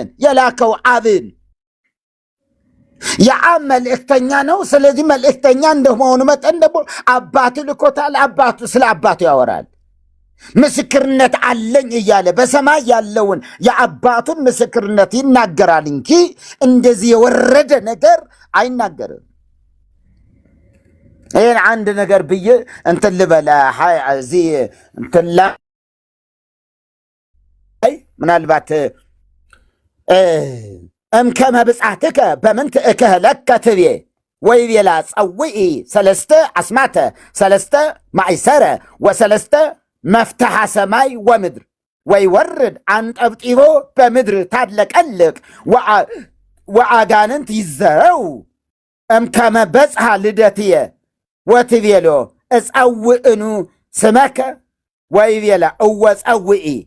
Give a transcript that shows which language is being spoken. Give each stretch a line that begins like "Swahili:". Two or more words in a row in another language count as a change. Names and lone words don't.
Amharic: የላከው አብን። የአብ መልእክተኛ ነው። ስለዚህ መልእክተኛ እንደመሆኑ መጠን ደግሞ አባቱ ልኮታል። አባቱ ስለ አባቱ ያወራል። ምስክርነት አለኝ እያለ በሰማይ ያለውን የአባቱን ምስክርነት ይናገራል እንጂ እንደዚህ የወረደ ነገር አይናገርም። ይህን አንድ ነገር ብዬ እንትን ልበላ እዚህ እንትን ላይ ምናልባት
Geez: እምከመ ብጻትከ በምንት እክህለከ ትቤ ወይቤላ ጸውኢ ሰለስተ አስማተ ሰለስተ ማዕሰረ ወሰለስተ መፍትሐ ሰማይ ወምድር ወይወርድ አንጠብጢቦ በምድር ታለቀልቅ ወአጋንንት ይዘረው እምከመ በጽሐ ልደትየ ወትቤሎ እጸውእኑ ስመከ ወይቤላ እወ ጸውኢ